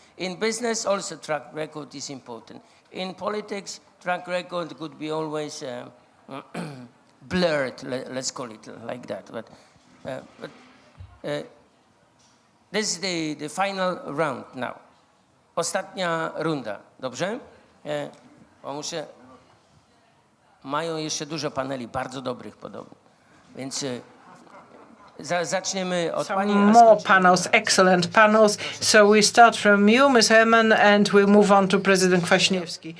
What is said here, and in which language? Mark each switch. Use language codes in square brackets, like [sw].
[en] In business also track record is important. In politics, track record could be always blurred, let's call it like that. But this is the final round now. [pl] ostatnia runda, dobrze? Bo mają jeszcze dużo paneli, bardzo dobrych podobno. Więc zaczniemy od pani. [en] Some more panels, excellent panels. So we start from you, Ms. Herman, and we'll move on to President Kwaśniewski.